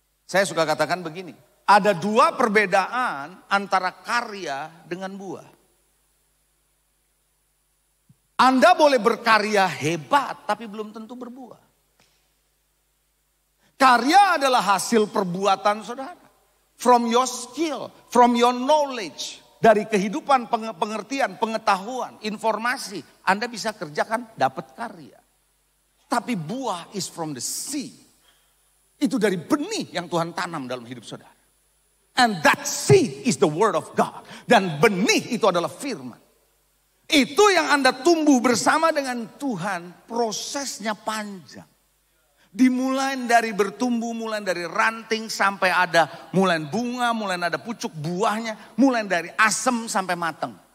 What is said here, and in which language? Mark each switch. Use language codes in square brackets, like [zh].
[id] Saya suka katakan begini, ada dua perbedaan antara karya dengan buah. Anda boleh berkarya hebat, tapi belum tentu berbuah. Karya adalah hasil perbuatan saudara. [en] From your skill, from your knowledge. [id] Dari kehidupan, pengertian, pengetahuan, informasi. Anda bisa kerjakan, dapat karya. Tapi buah [en] is from the seed. [id] Itu dari benih yang Tuhan tanam dalam hidup saudara. [en] And that seed is the word of God. [id] Dan benih itu adalah firman. Itu yang Anda tumbuh bersama dengan Tuhan, prosesnya panjang. Dimulai dari bertumbuh, mulai dari ranting sampai ada mulai bunga, mulai ada pucuk buahnya, mulai dari asem sampai matang.